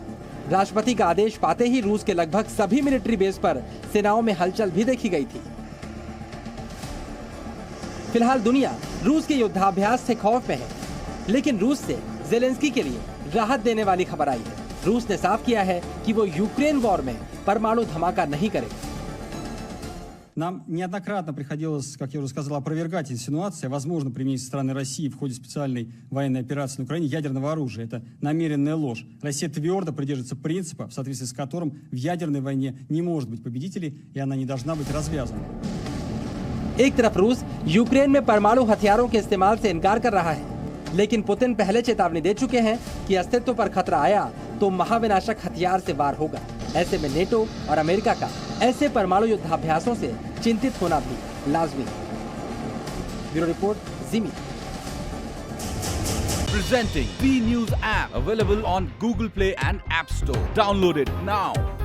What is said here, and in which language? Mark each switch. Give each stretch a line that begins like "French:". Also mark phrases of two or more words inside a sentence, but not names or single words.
Hindi: राष्ट्रपति का आदेश पाते ही रूस के लगभग सभी मिलिट्री बेस पर सेनाओं में हलचल भी देखी गई थी। फिलहाल दुनिया रूस के युद्धाभ्यास से खौफ में है, लेकिन रूस से ज़ेलेंस्की के लिए राहत देने वाली खबर आई है। रूस ने साफ किया है कि वो यूक्रेन वॉर में परमाणु धमाका नहीं करेगा।
Russian: Нам неоднократно приходилось, как я уже сказал, опровергать инсинуации о возможном применении со стороны России в ходе специальной военной операции на Украине ядерного оружия. Это намеренная ложь. Россия твердо придерживается принципа, в соответствии с которым в ядерной войне не может быть победителей, и она не должна быть развязана.
Hindi: एक तरफ रूस यूक्रेन में परमाणु हथियारों के इस्तेमाल से इनकार कर रहा है, लेकिन पुतिन पहले चेतावनी दे चुके हैं कि अस्तित्व पर खतरा आया तो महाविनाशक हथियार से वार होगा। ऐसे में नेटो और अमेरिका का ऐसे परमाणु युद्धाभ्यासों से चिंतित होना भी लाजमी है। ब्यूरो रिपोर्ट, जी मीडिया।
English: Presenting B News app, available on Google Play and App Store. Download it now.